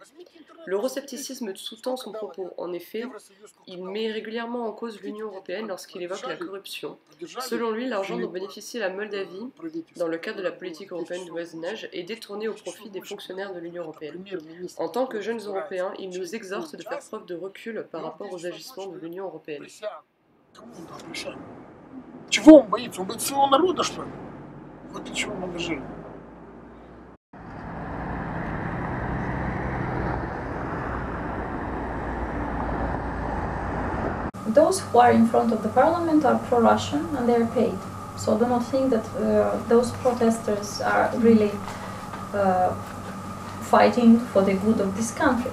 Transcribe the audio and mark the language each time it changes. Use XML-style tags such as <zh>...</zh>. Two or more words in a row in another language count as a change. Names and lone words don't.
<fr>L'euroscepticisme sous-tend son propos. En effet, il met régulièrement en cause l'Union européenne lorsqu'il évoque la corruption. Selon lui, l'argent dont bénéficie la Moldavie, dans le cadre de la politique européenne de voisinage, est détourné au profit des fonctionnaires de l'Union européenne. En tant que jeunes Européens, il nous exhorte de faire preuve de recul par rapport aux agissements de l'Union européenne.</fr> <ru>Чего он боится? Он боится своего народа, что ли? Вот для чего он ангажирован.</ru> <en>Those who are in front of the parliament are pro-Russian and they are paid. So do not think that those protesters are really fighting for the good of this country.</en>